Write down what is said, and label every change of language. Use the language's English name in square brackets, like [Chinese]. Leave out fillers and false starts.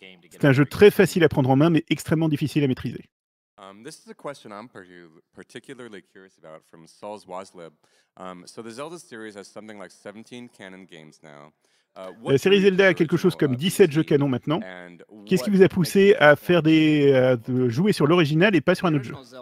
[French] C'est un jeu très facile à prendre en main, mais extrêmement difficile à maîtriser. [English] This is a question I'm particularly curious about from Saul's Waslib. So the Zelda series has something like 17 canon games now. [French] La série Zelda a quelque chose comme 17 jeux canons maintenant. Qu'est-ce qui vous a poussé à faire jouer sur l'original et pas sur un autre jeu?